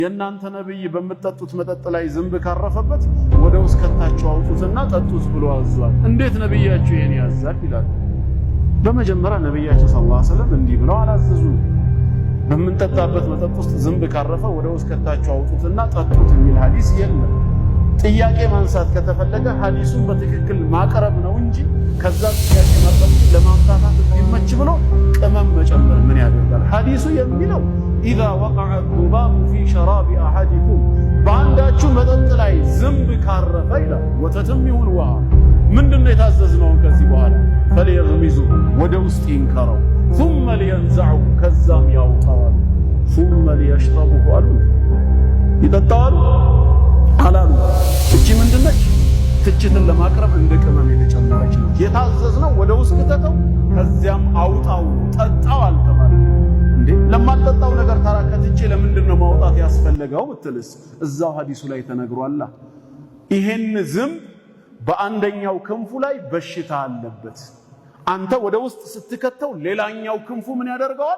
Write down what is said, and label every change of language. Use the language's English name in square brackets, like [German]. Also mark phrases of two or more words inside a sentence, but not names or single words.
[Amharic] የእናንተ ነብይ በመጠጡት መጠጥ ላይ ዝንብ ካረፈበት ወደ ውስጥ ከታችሁ አውጡትና ጠጡት ብሎ አዟል። እንዴት ነብያችሁ ይሄን ያዛል ይላል። በመጀመሪያ ነብያችን [Arabic] صلى الله عليه وسلم [Amharic] እንዲህ ብለው አላዘዙም። በመንጠጣበት መጠጥ ውስጥ ዝንብ ካረፈ ወደ ውስጥ ከታችሁ አውጡትና ጠጡት የሚል ሐዲስ የለም። ጥያቄ ማንሳት ከተፈለገ ሐዲሱን በትክክል ማቅረብ ነው እንጂ ከዛ ጥያቄ ማቅረብ ለማምታታት ቢመች ብሎ ቅመም መጨመር ምን ያደርጋል? ሐዲሱ የሚለው [Arabic] إذا وقع الذباب في شراب أحدكم [Amharic] በአንዳችሁ መጠጥ ላይ ዝንብ ካረፈ ይላል። ወተትም ይሁን ውሃ ምንድነው የታዘዝነው? ከዚህ በኋላ فليغمزه ወደ ውስጥ ይንከረው [Arabic] ثم لينزعه [Amharic] ከዛም ያውጣዋል [Arabic] ثم ليشربه [Amharic] አሉ። ይጠጣዋል አላሉ። እቺ ምንድነች? ትችትን ለማቅረብ እንደ ቅመም የተጨመረች ነው። የታዘዝነው ወደ ውስጥ ከተተው ከዚያም አውጣው ጠጣው አልተባለ። እንዴ ለማጠጣው ነገር ታራከትቼ ለምንድነው ማውጣት ያስፈልገው ብትልስ እዛው ሐዲሱ ላይ ተነግሯል። ይሄን ዝንብ በአንደኛው ክንፉ ላይ በሽታ አለበት። አንተ ወደ ውስጥ ስትከተው ሌላኛው ክንፉ ምን ያደርገዋል?